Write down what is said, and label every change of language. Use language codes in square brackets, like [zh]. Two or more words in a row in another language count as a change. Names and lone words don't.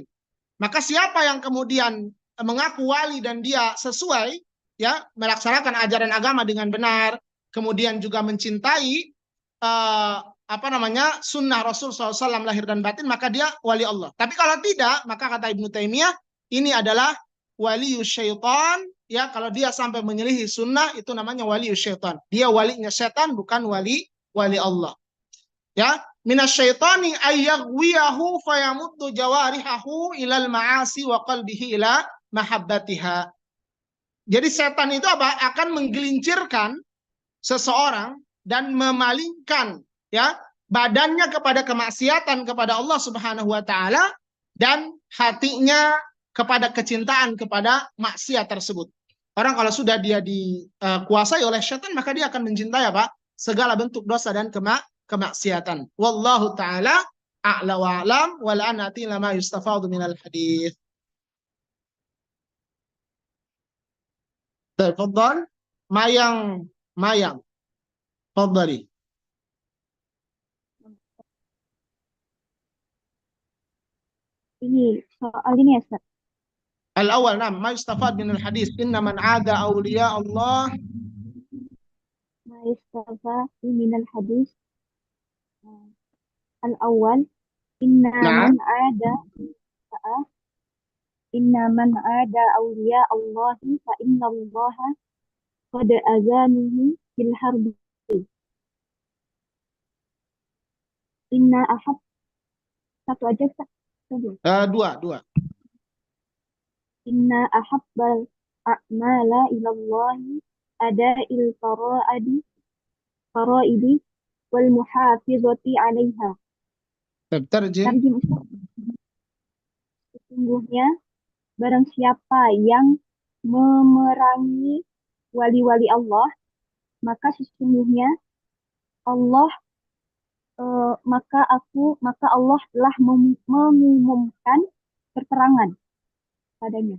[id] Maka siapa yang kemudian mengaku wali dan dia sesuai ya melaksanakan ajaran agama dengan benar, kemudian juga mencintai sunnah Rasul SAW lahir dan batin, maka dia wali Allah. Tapi kalau tidak, maka kata Ibnu Taimiyah, ini adalah wali syaitan. Ya, kalau dia sampai menyelisihi sunnah, itu namanya wali syaitan. Dia walinya setan, bukan wali Allah. Ya, [ar] من الشيطان أن يغويه فيمد جوارحه إلى المعاصي وقلبه إلى محبتها. [id] Jadi setan itu apa? Akan menggelincirkan seseorang dan memalingkan ya badannya kepada kemaksiatan kepada Allah [ar] سبحانه وتعالى [id] dan hatinya kepada kecintaan kepada maksiat tersebut. Orang kalau sudah dia dikuasai oleh setan, maka dia akan mencintai apa? Segala bentuk dosa dan kemaksiatan. [ar] والله تعالى أعلى وأعلم والآن لما يستفاد من الحديث. Tafadhal Mayang. Tafadhali. [id] Ini soal ini ya, Ustaz. [ar] Al-awwal, nah, ما يستفاد من الحديث إن من عادى أولياء الله. ما يستفاد من الحديث. الأول إن من عادى أولياء الله فإن الله قد آذنه بالحرب. إن أحب. [id] Satu aja, Ustaz. Dua. [ar] إن أحب الأعمال إلى الله أداء الفرائض والمحافظة عليها. [id] Terjem. Sesungguhnya barang siapa yang memerangi wali-wali Allah, maka sesungguhnya Allah maka Allah telah mengumumkan perperangan padanya.